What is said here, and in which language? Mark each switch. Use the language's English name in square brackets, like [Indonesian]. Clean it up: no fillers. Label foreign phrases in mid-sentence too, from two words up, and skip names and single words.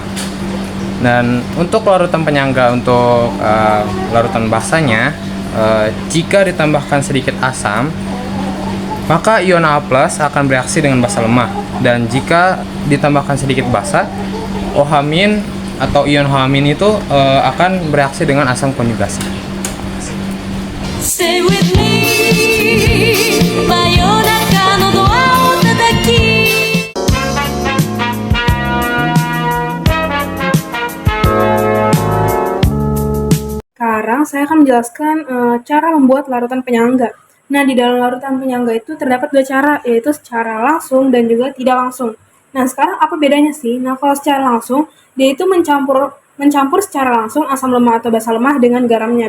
[Indonesian] Dan untuk larutan penyangga untuk larutan basanya, jika ditambahkan sedikit asam, maka ion A+ akan bereaksi dengan basa lemah. Dan jika ditambahkan sedikit basa, OH- atau ion OH- itu akan bereaksi dengan asam konjugasi. [English] Stay with me [Japanese] 真夜中のドアを叩き [Indonesian] Sekarang saya akan menjelaskan cara membuat larutan penyangga. Nah, di dalam larutan penyangga itu terdapat dua cara, yaitu secara langsung dan juga tidak langsung. Nah, sekarang apa bedanya sih? Nah, kalau secara langsung, dia itu mencampur secara langsung asam lemah atau basa lemah dengan garamnya.